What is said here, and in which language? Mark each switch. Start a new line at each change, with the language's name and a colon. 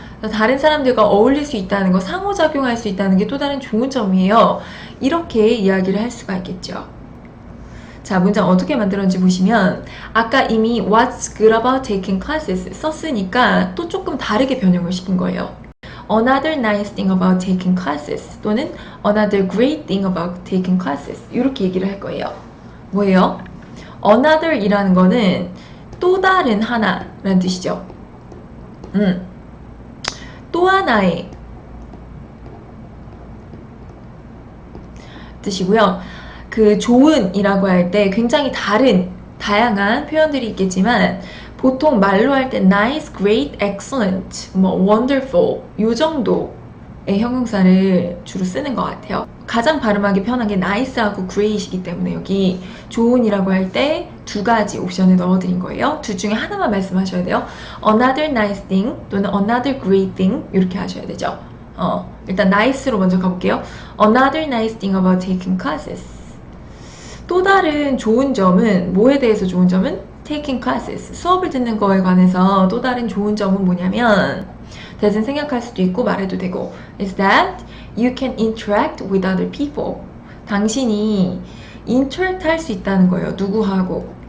Korean: 다른 사람들과 어울릴 수 있다는 거, 상호작용할 수 있다는 게 또 다른 좋은 점이에요. 이렇게 이야기를 할 수가 있겠죠. 자, 문장 어떻게 만들었는지 보시면 아까 이미
English: What's good about taking classes
Korean: 썼으니까 또 조금 다르게 변형을 시킨 거예요.
English: Another nice thing about taking classes
Korean: 또는
English: Another great thing about taking classes
Korean: 이렇게 얘기를 할 거예요. 뭐예요? Another 이라는 거는 또 다른 하나라는 뜻이죠. 또 하나의 뜻이고요. 그 좋은 이라고 할 때 굉장히 다양한 표현들이 있겠지만 보통 말로 할 때 nice, great, excellent, wonderful 요 정도의 형용사를 주로 쓰는 것 같아요. 가장 발음하기 편한 게 nice하고 great이기 때문에 여기 좋은이라고 할 때 두 가지 옵션을 넣어드린 거예요. 둘 중에 하나만 말씀하셔야 돼요.
English: Another nice thing
Korean: 또는
English: another great thing
Korean: 이렇게 하셔야 되죠. 일단 nice로 먼저 가볼게요.
English: Another nice thing about taking classes.
Korean: 또 다른 좋은 점은 뭐에 대해서 좋은 점은
English: taking classes.
Korean: 수업을 듣는 거에 관해서 또 다른 좋은 점은 뭐냐면 대신 생각할 수도 있고 말해도 되고
English: is that you can interact with other people.
Korean: 당신이 interact 할 수 있다는 거예요. 누구하고?